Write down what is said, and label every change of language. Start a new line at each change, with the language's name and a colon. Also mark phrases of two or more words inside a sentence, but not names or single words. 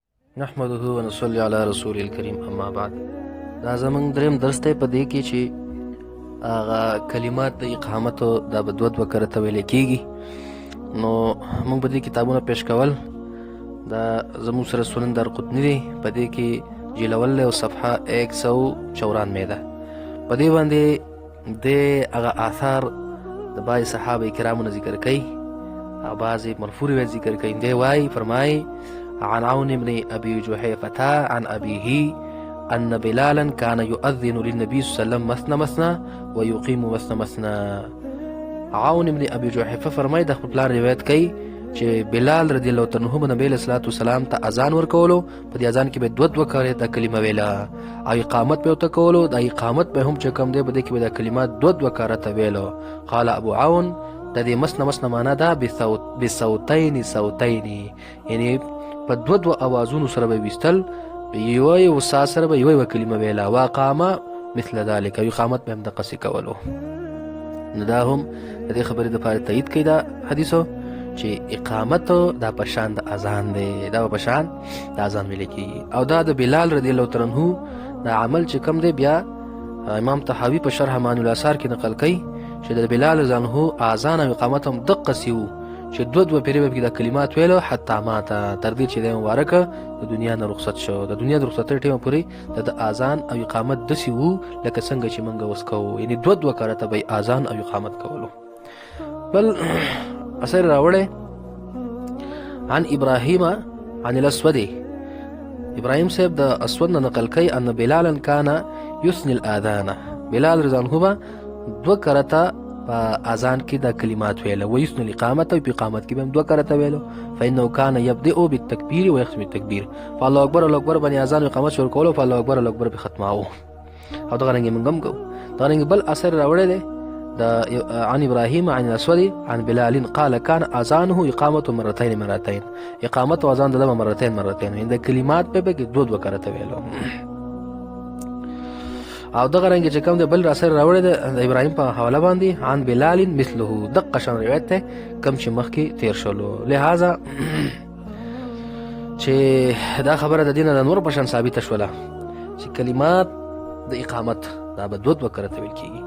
Arabic: نحمده ونصلي علی رسول الکریم اما بعد.
Pashto: دا زمونږ دریم درس دی په دې کې چې هغه کلمات د اقامتو دا به دوه کرته ویل کېږي. نو موږ به دې کتابونه پیش کول. دا زموږ سره سنن دارقطني دی، په دې کې جلول او صفحه 194 ده. په دې باندې د هغه آثار د بعض صحابه کرامو نه ذکر کوي، بعض مرفوع روایت ذکر کوي. دی وایي فرمایي
Arabic: عن عون بن أبي جحيفة عن أبيه أن بلالا كان يؤذن للنبي صلى الله عليه وسلم مثنى مثنى ويقيم مثنى مثنى.
Pashto: عون بن أبي جحيفة فرمایي د خپل پلار روایت کوي چې بلال
Arabic: رضی الله تعالی عنہ
Pashto: نبی
Arabic: علیہ الصلوۃ والسلام
Pashto: ته اذان ورکولو. په دې اذان کې به دوه کړه د کلمه ویله او اقامت به وته کولو. د اقامت به هم چې کوم دی په دې کې به د کلمات دوه کړه ته ویلو.
Arabic: قال ابو عون
Pashto: د دې مسنه مسنه معنا ده
Arabic: بصوتین صوتین،
Pashto: یعنی په دوه اوازونو سره به وستل، یو سا سره به یو کلمه ویله.
Arabic: واقامه مثل ذلك،
Pashto: اقامت به هم د قصې کولو. نو دا هم د دې خبرې د پاره تایید کړي دا حدیثو چې اقامت دا پشان د اذان دی، دا پشان د اذان ویل کېږي. او دا د بلال
Arabic: رضی الله تعالی عنہ
Pashto: دا عمل چې کوم دی بیا امام طحاوی په شرح معانی الاثار کې نقل کوي چې د بلال
Arabic: رضی الله عنہ
Pashto: اذان او اقامت هم دقه سیو چې دوه پیری به د کلمات ویلو حتی ماته تر دې چې د مبارکه د دنیا نه رخصت شو. د دنیا د رخصت ټیم پورې د اذان او اقامت دسی وو لکه څنګه چې مونږ وسکو، یعنی دوه کارته به اذان او اقامت کولو. بل اثر راوړې
Arabic: عن ابراهيم عن الاسود،
Pashto: ابراهيم صاحب د اسود نه نقل کوي
Arabic: ان بلالا كان يثني الاذان،
Pashto: بلال
Arabic: رضی الله عنه
Pashto: دوه کارته په اذان کې د کلمات ویل او
Arabic: یسن الاقامت
Pashto: او په اقامت کې به دوه کرته ویلو.
Arabic: فانه كان يبدأ بالتكبير ويختم بالتكبير، فالله اکبر الله اکبر
Pashto: باندې اذان او اقامت شروع کولو،
Arabic: فالله اکبر الله اکبر
Pashto: به ختماو. او دا رنګ موږ هم کو. دا رنګ بل اثر راوړل دی د
Arabic: عن ابراهيم عن الاسود عن بلال قال كان اذانه اقامته مرتين،
Pashto: اقامت او اذان دغه مرتين د کلمات په کې دوه کرته ویلو. او دغه رنګ چې کوم د بل اثر راوړی د ابراهيم په حواله باندې
Arabic: عن بلال مثله،
Pashto: دغه شان روایت ته کم چې مخکې تیر شولو. لہذا چې دا خبره د دینه د نور په شان ثابت شوله چې کلمات د اقامت دا به دوه کرته ویل کیږي.